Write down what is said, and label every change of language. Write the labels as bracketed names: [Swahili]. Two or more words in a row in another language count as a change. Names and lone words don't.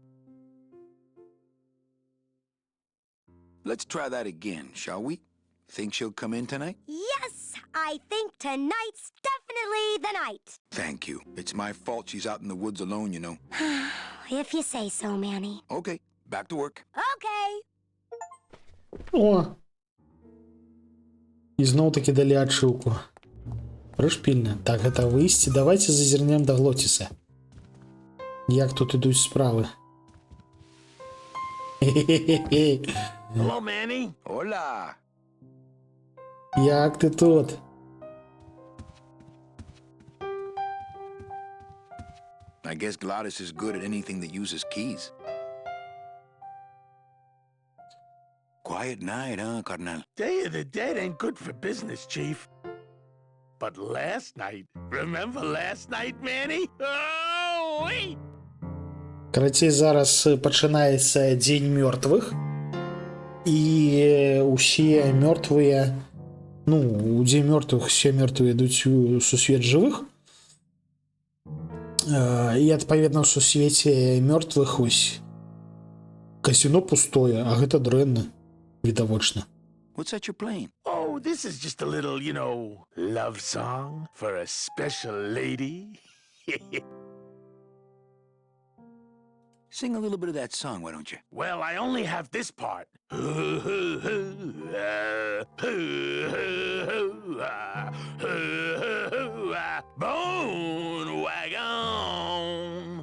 [English] Let's try that again, shall we? Think she'll come in tonight? Yes, I think tonight's definitely the night. Thank you. It's my fault she's out in the woods alone, you know. If you say so, Manny. Okay, back to work. Okay. О! [Belarusian] І зноў таки далі адшыўку. Прышпільна. Так, гэта выйсці. Давайте зазірнем да Глоціса. Як тут ідуць справы. Хе-хе-хе-хе. [English] Hello, Manny. Hola. [Belarusian] Як ты тут? [English] I guess Gladys is good at anything that uses keys. Quiet night, huh, carnal? Day of the Dead ain't good for business, Chief. But last night, remember last night, Manny? Oh, wait! [Belarusian] Карацей, зараз пачынаецца дзень мёртвых. І усе мёртвыя, ну, у дзень мёртвых все мёртвыя ідуць у сусвет жывых. І адпаведна ў сусвеце мёртвых ось казино пустое, а гэта дрэнна, відавочна. [English] What's that you're playing? Oh, this is just a little, you know, love song for a special lady. Sing a little bit of that song, why don't you? Well, I only have this part. Bone wagon.